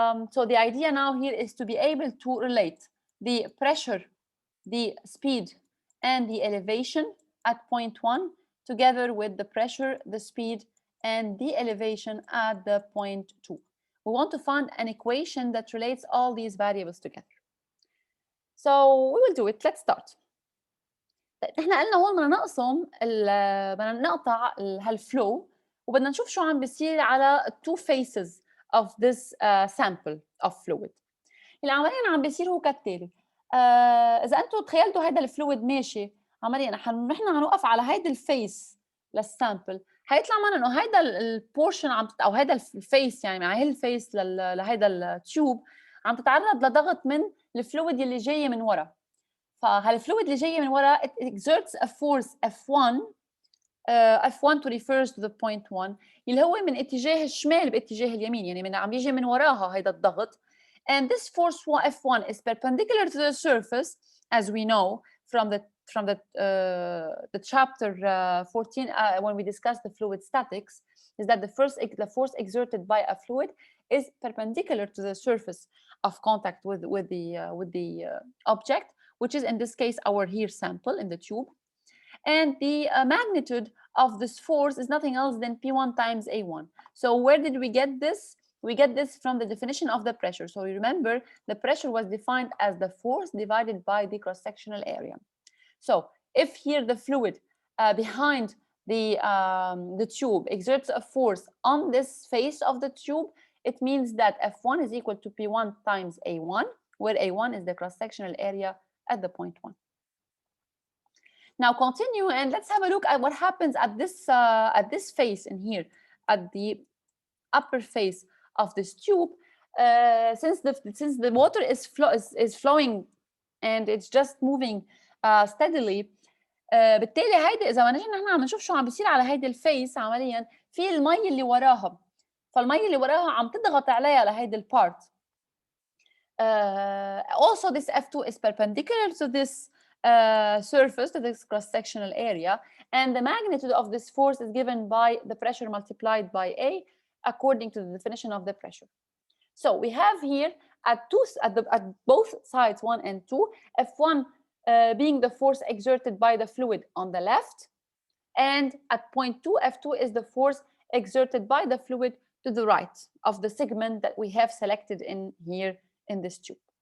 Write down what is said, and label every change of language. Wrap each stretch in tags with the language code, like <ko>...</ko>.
<en>So the idea now here is to be able to relate the pressure, the speed, and the elevation at point 1 together with the pressure, the speed, and the elevation at the point 2. We want to find an equation that relates all these variables together. So we will do it. Let's start.</en> <ar>احنا قلنا هون بدنا نقطع هالفلو وبدنا نشوف شو عم بيصير على</ar> <en>two faces of this sample of fluid.</en> <ar>اللي عمليا عم بيصير هو كالتالي. اذا انتم تخيلتوا هذا الفلويد ماشي عمليا نحن هنوقف على هيدي الفيس للسامبل، هيطلع معنا انه هيدا البورشن او هيدا الفيس، يعني مع هي الفيس لهيدا التيوب عم تتعرض لضغط من الفلويد اللي جايه من ورا. فهالفلويد اللي جايه من ورا</ar> <en>it exerts a force F1. F1 to refers to the point 1</en> <ar>اللي هو من اتجاه الشمال باتجاه اليمين، يعني من عم يجي من وراها هيدا الضغط.</ar> <en>And this force F1 is perpendicular to the surface, as we know from the chapter 14 when we discussed the fluid statics, is that the force exerted by a fluid is perpendicular to the surface of contact with the object, which is in this case our here sample in the tube. And the magnitude of this force is nothing else than P1 times A1. So where did we get this? We get this from the definition of the pressure. So you remember the pressure was defined as the force divided by the cross-sectional area. So if here the fluid behind the tube exerts a force on this face of the tube, it means that F1 is equal to P1 times A1, where A1 is the cross-sectional area at the point 1. Now continue and let's have a look at what happens at this face in here, at the upper face of this tube. Since the water is flowing and it's just moving steadily,</en> <ar>بالتالي هيدي اذا ما نحن عم نشوف شو عم بيصير على هيدي الفيس عمليا في المي اللي وراها، فالمي اللي وراها عم تضغط عليها لهيدي البارت.</ar> <en>Also this F2 is perpendicular to this surface, to this cross-sectional area, and the magnitude of this force is given by the pressure multiplied by A according to the definition of the pressure. So we have here at both sides 1 and 2, F1 being the force exerted by the fluid on the left, and at point 2 F2 is the force exerted by the fluid to the right of the segment that we have selected in here in this tube.</en>